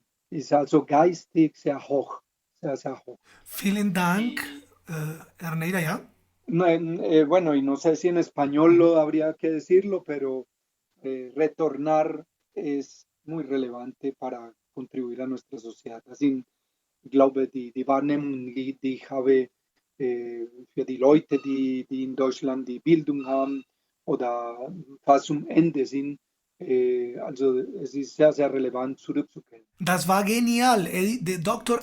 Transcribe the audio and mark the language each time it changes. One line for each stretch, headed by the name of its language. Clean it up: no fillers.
German: ist also geistig sehr hoch, sehr, sehr hoch. vielen Dank, Erneira, ja.
Spanish: No, bueno, y no sé si en español lo habría que decirlo, pero retornar es muy relevante para contribuir a nuestra sociedad.
German: Así, ich glaube, die Wahrnehmung, die ich habe für die Leute, die in Deutschland die Bildung haben oder fast zum Ende sind, Also es ist sehr, sehr relevant zurückzukehren. Das war genial, der Dr.